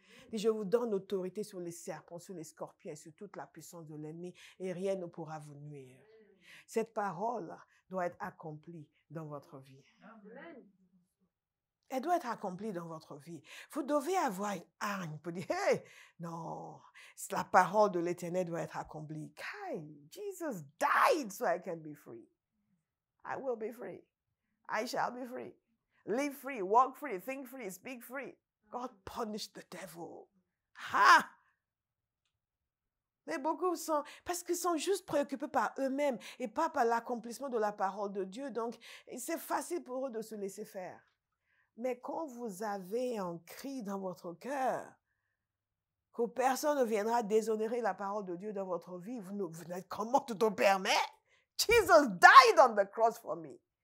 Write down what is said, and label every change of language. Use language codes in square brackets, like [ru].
[fr] Et je vous donne l'autorité sur les serpents, sur les scorpions, sur toute la puissance de l'ennemi, et rien ne pourra vous nuire. Cette parole doit être accomplie dans votre vie. Elle doit être accomplie dans votre vie. Vous devez avoir une hargne pour dire, hey, non, la parole de l'Éternel doit être accomplie. [en] Jesus died so I can be free. I will be free. I shall be free. Live free, walk free, think free, speak free. God punished the devil. Ah! [fr] Mais beaucoup sont, parce qu'ils sont juste préoccupés par eux-mêmes et pas par l'accomplissement de la parole de Dieu. Donc, c'est facile pour eux de se laisser faire. Mais quand vous avez un cri dans votre cœur, que personne ne viendra déshonorer la parole de Dieu dans votre vie, vous n'êtes, comment tu te permets? [en] Jesus died on the cross for me.